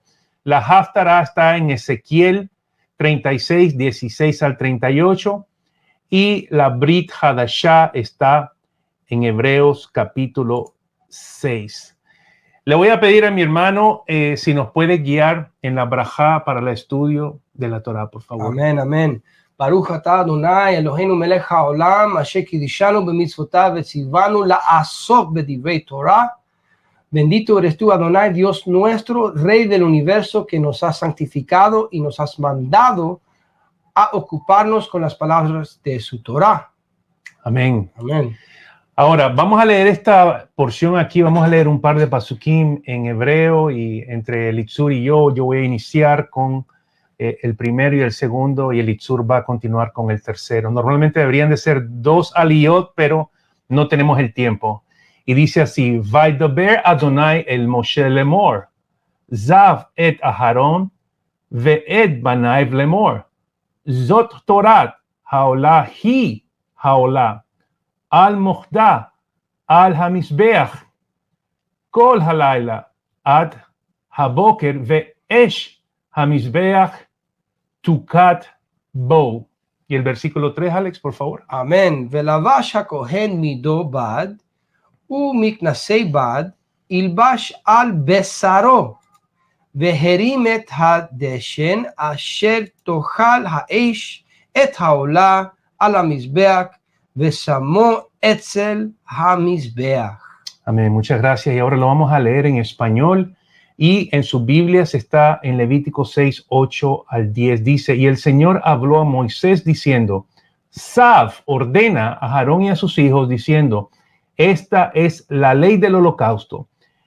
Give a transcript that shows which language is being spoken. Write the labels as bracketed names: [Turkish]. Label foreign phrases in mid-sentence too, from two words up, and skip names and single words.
[Spanish] La Haftará está en Ezequiel 36, 16 al 38 y la Brit Hadashah está en Hebreos capítulo 6. Le voy a pedir a mi hermano si nos puede guiar en la brajá para el estudio de la Torá, por favor. Amén, amén. [Hebrew] ברוך אתה ה' אלוהינו מלך העולם אשר קדשנו במצוותיו וצוונו לעסוק בדברי תורה. [Spanish] Bendito eres tú, Adonai, Dios nuestro, Rey del universo, que nos has santificado y nos has mandado a ocuparnos con las palabras de su Torah. Amén. Amén. Ahora, vamos a leer esta porción aquí, vamos a leer un par de pasukim en hebreo y entre Elitzur y yo voy a iniciar con el primero y el segundo y Elitzur va a continuar con el tercero. Normalmente deberían de ser 2 aliyot, pero no tenemos el tiempo. Y dice así, [Hebrew] וידבר ה' אל משה לאמר, צו את אהרן ואת בניו לאמר, זאת תורת העלה היא העלה, על מוקדה, על המזבח, כל הלילה, עד הבקר ואש המזבח תוקד בו. [Spanish] Y el versículo 3, Alex, por favor. Amén. [Hebrew] ולבש הכהן מדו בד, ומכנסי בד, ילבש על בשרו, והרים את הדשן, אשר תאכל האש, את העלה, על המזבח, ושמו אצל המזבח. [Spanish] Amén, muchas gracias. Y ahora lo vamos a leer en español y en sus Biblias está en Levítico 6, 8 al 10. Dice, y el Señor habló a Moisés diciendo, Tzav ordena a Aarón y a sus hijos diciendo, esta es la ley del holocausto.